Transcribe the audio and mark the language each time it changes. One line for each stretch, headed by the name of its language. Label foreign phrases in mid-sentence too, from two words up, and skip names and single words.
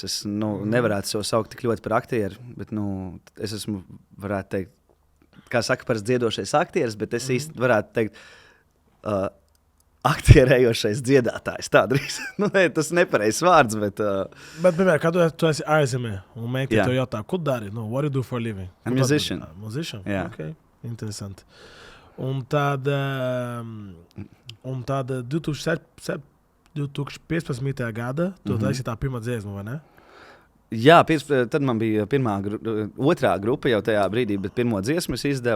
Latvian: Es nevarētu sev saukt tik ļoti par aktieru, bet es esmu, varētu teikt, kā saka, parasti dziedošais aktieris, bet es īsti varētu teikt, aktierējošais dziedātājs. Tā drīz. Tas nepareizs vārds, bet... Bet, piemēram, kad tu esi ārzemē un meitene tev jautā, ko dari?
English: What do you do for a living? I'm a musician. Musician?
Latvian: Jā. Ok, interesanti. Un tad 2015. Gada tu taisi tā pirmā dziesma, vai ne? Jā, tad man bija otrā grupa jau tajā brīdī, bet pirmo dziesmu es izdevu.